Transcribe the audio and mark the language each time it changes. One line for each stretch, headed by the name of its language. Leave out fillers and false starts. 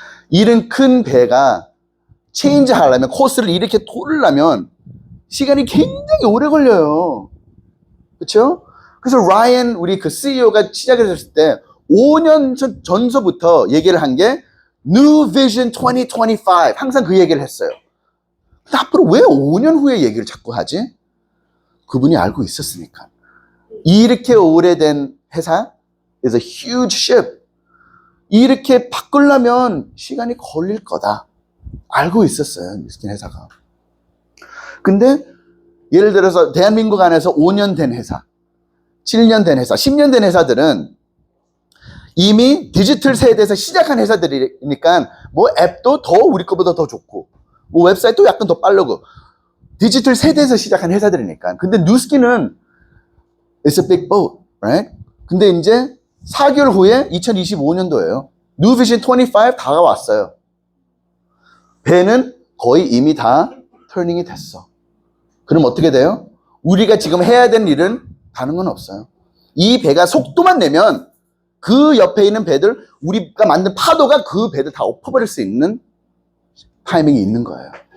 Korean: 이런 큰 배가 체인지 하려면 코스를 이렇게 돌으려면 시간이 굉장히 오래 걸려요. 그렇죠? 그래서 라이언 우리 그 CEO가 시작했을 때 5년 전서부터 얘기를 한 게 New Vision 2025 항상 그 얘기를 했어요. 근데 앞으로 왜 5년 후에 얘기를 자꾸 하지? 그분이 알고 있었으니까. 이렇게 오래된 회사
English: is a huge ship.
Korean: 이렇게 바꾸려면 시간이 걸릴 거다. 알고 있었어요. 뉴스킨 회사가. 근데 예를 들어서 대한민국 안에서 5년 된 회사, 7년 된 회사, 10년 된 회사들은 이미 디지털 세대에서 시작한 회사들이니까 뭐 앱도 더 우리 거보다 더 좋고 뭐 웹사이트도 약간 더 빠르고 디지털 세대에서 시작한 회사들이니까. 근데 뉴스킨은
English: it's a big boat, right?
Korean: 근데 이제 4개월 후에 2025년도예요. New Vision 25 다가왔어요. 배는 거의 이미 다 터닝이 됐어. 그럼 어떻게 돼요? 우리가 지금 해야 되는 일은 다른 건 없어요. 이 배가 속도만 내면 그 옆에 있는 배들, 우리가 만든 파도가 그 배들 다 엎어버릴 수 있는 타이밍이 있는 거예요.